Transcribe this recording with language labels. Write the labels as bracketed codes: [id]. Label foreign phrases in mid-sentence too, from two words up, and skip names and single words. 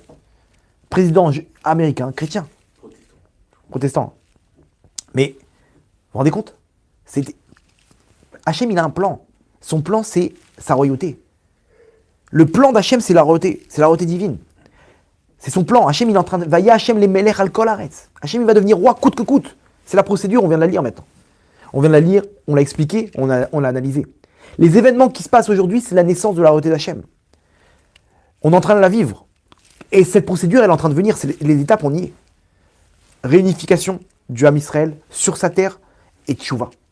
[fr] Président américain, chrétien. Protestant. Mais, vous vous rendez compte? Hachem, il a un plan. Son plan, c'est sa royauté. Le plan d'Hachem, c'est la royauté divine. C'est son plan. Hachem, il est en train de... [he] והיה השם למלך על כל הארץ. [fr] Hachem, il va devenir roi coûte que coûte. C'est la procédure, on vient de la lire maintenant. On vient de la lire, on l'a expliqué, on l'a analysé. Les événements qui se passent aujourd'hui, c'est la naissance de la royauté d'Hachem. On est en train de la vivre. Et cette procédure, elle est en train de venir. Les étapes, on y est. Réunification du [he] עם ישראל [fr] sur sa terre et tchouva.